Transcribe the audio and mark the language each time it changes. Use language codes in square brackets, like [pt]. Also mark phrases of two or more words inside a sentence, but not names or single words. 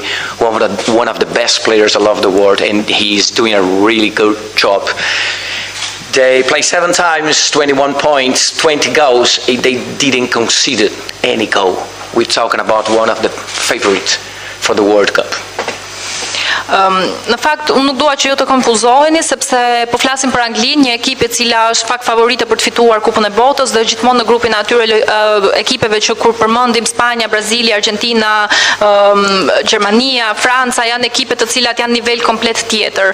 [en] One of the best players all over the world, and he's doing a really good job. They play 7 times, 21 points, 20 goals. They didn't concede any goal. We're talking about one of the favorites for the World Cup. [sq] Në fakt, unë nuk dua që ju të konfuzoheni, sepse po flasim për Anglinë, një ekip e cila është fakt favorite për të fituar Kupën e Botës, dhe gjithmonë në grupin e atyre ekipeve që kur përmendim Spanja, Brazili, Argentina, Gjermania, Franca, janë ekipe të cilat janë nivel komplet tjetër.